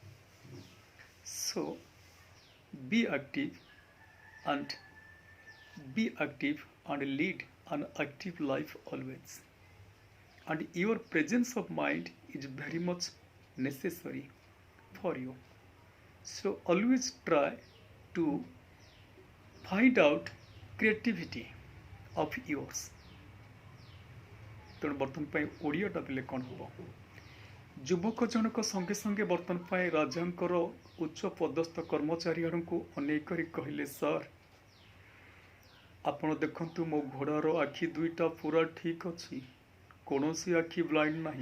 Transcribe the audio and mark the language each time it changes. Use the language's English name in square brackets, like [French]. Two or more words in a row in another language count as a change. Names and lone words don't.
[English] So be active and lead an active life always. And your presence of mind is very much necessary for you. So always try to find out creativity of yours. [Odia] ତେଣୁ ବର୍ତ୍ତମାନ ପାଇଁ ଓଡ଼ିଆଟା ଦେଲେ କ'ଣ ହେବ? ଯୁବକ ଜଣକ ସଙ୍ଗେ ସଙ୍ଗେ ବର୍ତ୍ତମାନ ପାଇଁ ରାଜାଙ୍କର ଉଚ୍ଚ ପଦସ୍ଥ କର୍ମଚାରୀ ଆଡ଼କୁ ଅନେକ କରି କହିଲେ, ସାର୍ ଆପଣ ଦେଖନ୍ତୁ ମୋ ଘୋଡ଼ାର ଆଖି ଦୁଇଟା ପୁରା ଠିକ୍ ଅଛି, କୌଣସି ଆଖି ବ୍ଲାଇଣ୍ଡ ନାହିଁ।